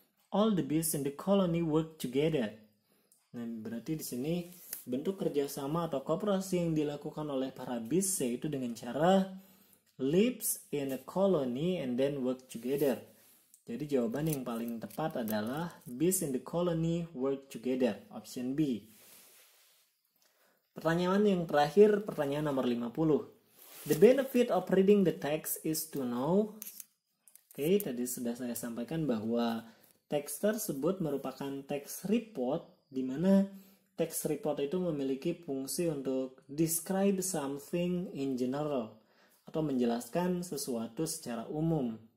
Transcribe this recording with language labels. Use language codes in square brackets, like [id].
[en] All the bees in the colony work together. [id] Nah, berarti di sini bentuk kerjasama atau kooperasi yang dilakukan oleh para bees yaitu dengan cara [en] lives in a colony and then work together. [id] Jadi jawaban yang paling tepat adalah [en] bees in the colony work together, option B. [id] Pertanyaan yang terakhir, pertanyaan nomor 50. [en] The benefit of reading the text is to know. [id] Oke, tadi sudah saya sampaikan bahwa teks tersebut merupakan teks report, di mana teks report itu memiliki fungsi untuk [en] describe something in general, [id] atau menjelaskan sesuatu secara umum.